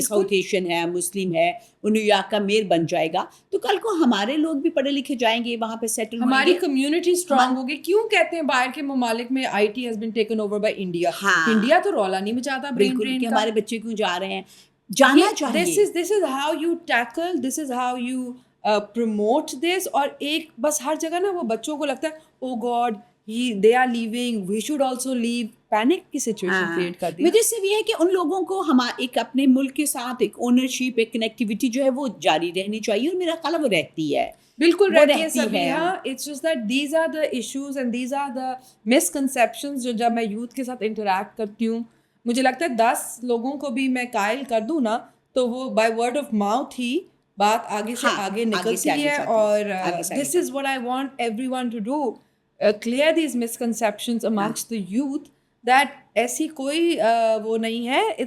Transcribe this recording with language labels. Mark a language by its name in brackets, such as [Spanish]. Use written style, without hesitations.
[Urdu] South Asian ہے، مسلم ہے، وہ نیو یارک کا میئر بن جائے گا. تو کل کو ہمارے لوگ بھی پڑھے لکھے جائیں گے، وہاں پہ سیٹل ہوں گے، ہماری کمیونٹی اسٹرانگ ہوگی. کیوں کہتے ہیں باہر کے ممالک میں [English] IT has been taken over by India؟ [Urdu] India تو رولا نہیں مچاتا برین ڈرین کا. ہمارے بچے کیوں جا رہے ہیں، جانا چاہیے. [English] This is how you tackle, this is how you promote this. [Urdu] اور ایک بس ہر جگہ نا وہ بچوں کو لگتا ہے [English] oh God they are leaving, we should also leave. [Urdu] Panic کی سچویشن کریٹ کر دی. وجہ سے یہ ہے کہ ان لوگوں کو ایک اپنے ملک کے ساتھ ایک اونرشپ، ایک کنیکٹیوٹی جو ہے وہ جاری رہنی چاہیے، اور میرا خیال ہے وہ رہتی ہے. بالکل رہتی ہے Sabiya. [English] It's just that these are the issues and these are the misconceptions [Urdu] جو جب میں یوتھ کے ساتھ انٹریکٹ کرتی ہوں مجھے لگتا ہے 10 لوگوں کو بھی میں قائل کر دوں نا تو وہ [English] by word of mouth [Urdu] ہی بات آگے سے آگے نکلتی ہے. [English] اور this is what I want everyone to do, clear these misconceptions amongst the youth that [Urdu] ایسی کوئی وہ نہیں ہے.